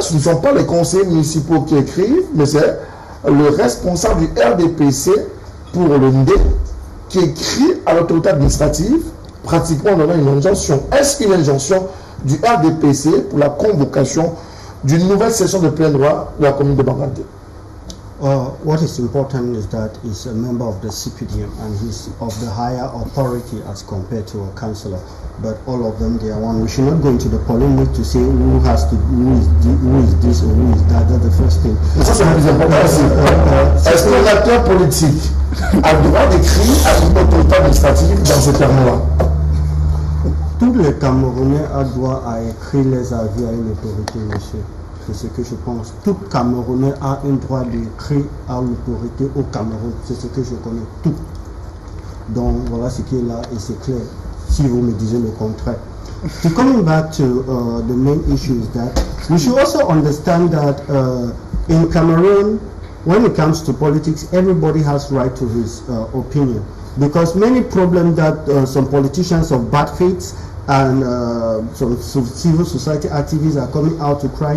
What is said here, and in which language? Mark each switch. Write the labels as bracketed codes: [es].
[fr] Ce ne sont pas les conseillers municipaux qui écrivent, mais c'est le responsable du RDPC pour le ND qui écrit à l'autorité administrative, pratiquement donnant une injonction. Est-ce une injonction du RDPC pour la convocation d'une nouvelle session de plein droit de la commune de Banganté? [en] What is important is that he's a member of the CPDM and he's of the higher authority as compared to a councillor. But all of them, they are one. We should not go into the polemic to say who is this or who is that. That's the first thing. [fr] Ça, c'est le plus important aussi. Est-ce que l'acteur politique a le droit d'écrire à une autorité administrative dans ce terme-là? Tous les Camerounais ont droit à écrire les avis à une autorité, monsieur. C'est ce que je pense. Tout Camerounais a un droit d'écrire à l'autorité au Cameroun. C'est ce que je connais. Tout. Donc voilà ce qui est là et c'est clair. Si vous me disiez le contraire. [en] So coming back to the main issue is that we should also understand that in Cameroon, when it comes to politics, everybody has right to his opinion. Because many problems that some politicians of bad faith and some civil society activists are coming out to cry.